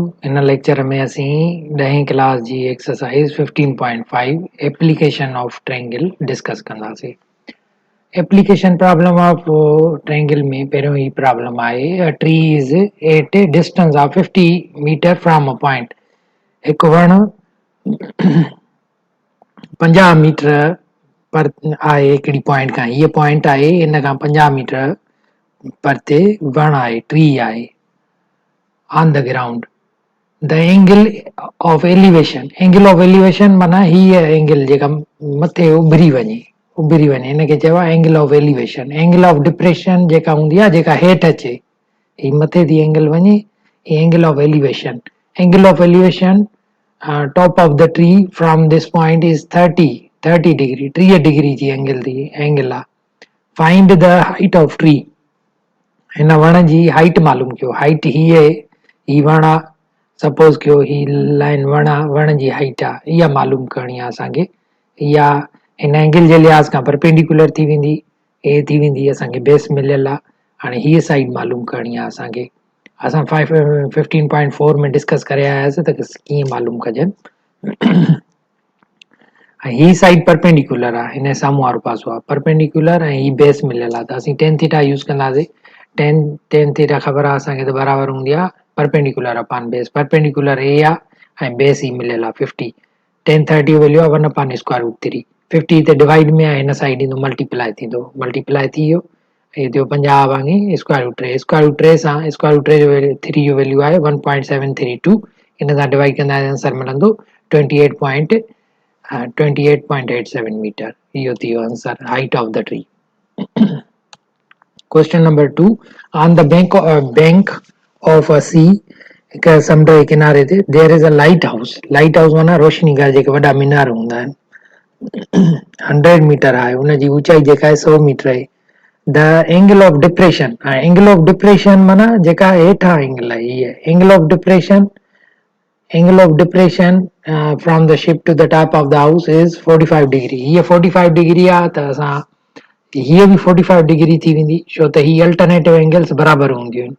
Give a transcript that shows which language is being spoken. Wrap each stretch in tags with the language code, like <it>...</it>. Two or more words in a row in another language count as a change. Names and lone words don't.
<sd>इन लेक्चर में असीं 10वीं क्लास जी एक्सरसाइज 15.5</sd> <en>application of triangle</en> <sd>डिस्कस कंदासीं।</sd> <en>application problem of triangle</en> <sd>में पहिरियों ही प्रॉब्लम आहे</sd> <en>a tree is at distance of 50 meter from a point.</en> <sd>हिकु वण 50 मीटर पर आहे हिकिड़ी पॉइंट खां। हीअ पॉइंट आहे, इन खां 50 मीटर परते वण आहे, ट्री आहे</sd> <en>on the ground. the angle of elevation</en> <sd>माना हीअ एंगल जेका मथे उभिरी वञे इनखे चइबो आहे</sd> <en>angle of elevation. angle of depression</en> <sd>जेका हूंदी आहे, जेका हेठि अचे, ही मथे थी एंगल वञे,</sd> <en>ही angle of elevation. angle of elevation top of the tree from this point is 30 degree,</en> <sd>30 डिग्री जी एंगल आहे।</sd> <en>find the height of tree.</en> <sd>हिन वण जी हाइट मालूम कयो। हाइट ही वण आहे, सपोज कयो ही लाइन वण जी हाइट आहे, इहा मालूम करणी आहे असांखे। इहा हिन एंगल जे लिहाज़ खां परपेंडिकुलर थी वेंदी, ए थी वेंदी, असांखे बेस मिलियल आहे। हाणे हीअ साइड मालूम करणी आहे असांखे। असां 15.4 में डिस्कस करे आयासीं त कीअं मालूम कजनि। ही साइड परपेंडिकुलर आहे, हिन साम्हूं वारो पासो आहे परपेंडिकुलर, ऐं ही बेस मिलियल आहे, त असीं</sd> <en>tan theta</en> <sd>यूज़ कंदासीं।</sd> <en>tan theta</en> <sd>ख़बर आहे असांखे त बराबरि हूंदी आहे</sd> <en>perpendicular upon base.</en> <sd>परपेंडिकुलर ए आहे ऐं बेस ही मिलियल आहे 50।</sd> <en>tan 30 value आहे 1 upon square root 3.</en> <sd>50 हिते डिवाइड में आहे, हिन साइड ईंदो मल्टीप्लाई थींदो, मल्टीप्लाई थी वियो, हे थियो 50 भाङे</sd> <en>square root 3. square root 3</en> <sd>सां</sd> <en>square root 3</en> <sd>जो 3 जो वैल्यू आहे 1.732। इन सां डिवाइड कंदा आंसर मिलंदो 28.87 मीटर। इहो थी वियो</sd> <en>answer, height of the tree. question number 2, on the bank of a sea,</en> <sd>हिकु समुंड जे किनारे ते</sd> <en>there is a light house. light house</en> <sd>माना रोशनी घर, जेके वॾा मीनार हूंदा आहिनि। 100 मीटर आहे, हुनजी ऊचाई जेका आहे 100 मीटर आहे।</sd> <en>the angle of depression, angle of depression</en> <sd>माना जेका हेठां एंगल आहे, हीअ</sd> <en>angle of depression from the ship to the top of the house is 45 degree.</en> <sd>हीअ 45 डिग्री आहे, त असां हीअ बि 45 डिग्री थी वेंदी, छो त ही</sd> <en>alternative angles</en> <sd>बराबरि हूंदियूं आहिनि।</sd>